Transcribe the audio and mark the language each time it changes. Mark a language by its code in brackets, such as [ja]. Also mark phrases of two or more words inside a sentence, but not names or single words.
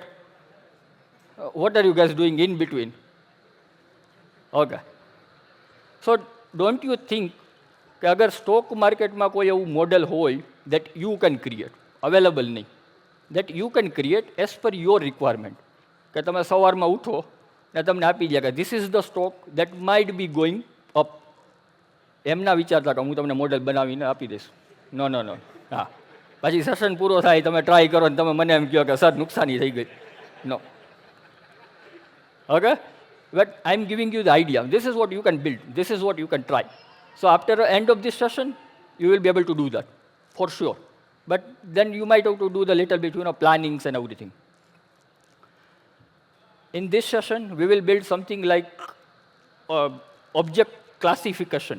[en] What are you guys doing in between? Okay. So, don't you think that [gu] અગર સ્ટોક માર્કેટ માં કોઈ એવું મોડેલ હોય [en] that you can create, available nahi, that you can create as per your requirement, [gu] કે તમે સવારમાં ઉઠો ને તમને આપી દે કે [en] this is the stock that might be going up. [gu] એમ ના વિચારતા કે હું તમને મોડેલ બનાવીને આપી દઈશ. [en] નો. [gu] હા, પછી સેશન પૂરો થાય, તમે ટ્રાય કરો ને તમે મને એમ કહો કે સર નુકસાની થઈ ગઈ. [en] નો. Okay? But I'm giving you the idea. This is what you can build. This is what you can try. So after the end of this session, you will be able to do that, for sure. But then you might have to do the little bit, plannings and everything. In this session, we will build something like object classification.